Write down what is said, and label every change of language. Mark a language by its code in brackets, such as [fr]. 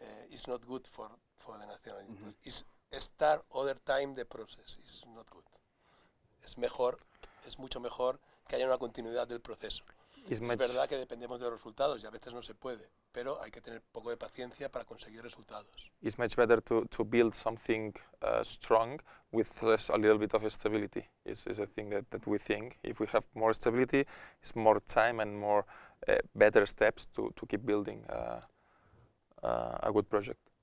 [en] It's not good for the national team. It's start other time the process. It's not good. [es] Es mucho mejor que haya una continuidad del proceso. Es verdad que dependemos de los resultados y a veces no se puede, pero hay que tener poco de paciencia para conseguir resultados. [en] It's much better to build something strong with a little bit of stability. Is a thing that we think. If we have more stability, it's more time and more better steps to keep building a good project.